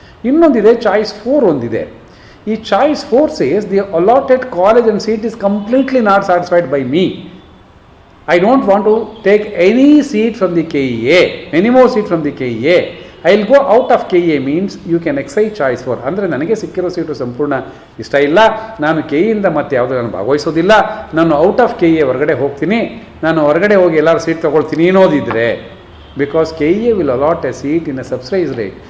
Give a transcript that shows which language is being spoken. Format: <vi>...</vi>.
<kn>ಇನ್ನೊಂದಿದೆ ಚಾಯ್ಸ್ 4 ಒಂದಿದೆ.</kn> <en>ಈ choice 4 says the allotted college and seat is completely not satisfied by me. I don't want to take any seat from the KEA, any more seat from the KEA. I will go out of KE means you can exercise choice for.</en> <kn>ಅಂದರೆ ನನಗೆ ಸಿಕ್ಕಿರೋ seat ಸಂಪೂರ್ಣ ಇಷ್ಟ ಇಲ್ಲ, ನಾನು KEಯಿಂದ ಮತ್ತೆ ಯಾವುದೋ ನಾನು ಭಾಗವಹಿಸೋದಿಲ್ಲ, ನಾನು ಔಟ್ ಆಫ್ KE ಹೊರಗಡೆ ಹೋಗ್ತೀನಿ, ನಾನು ಹೊರಗಡೆ ಹೋಗಿ ಎಲ್ಲರೂ ಸೀಟ್ ತೊಗೊಳ್ತೀನಿ ಅನ್ನೋದಿದ್ದರೆ,</kn> <en>Because KE will allot a seat in a subsidise rate.</en>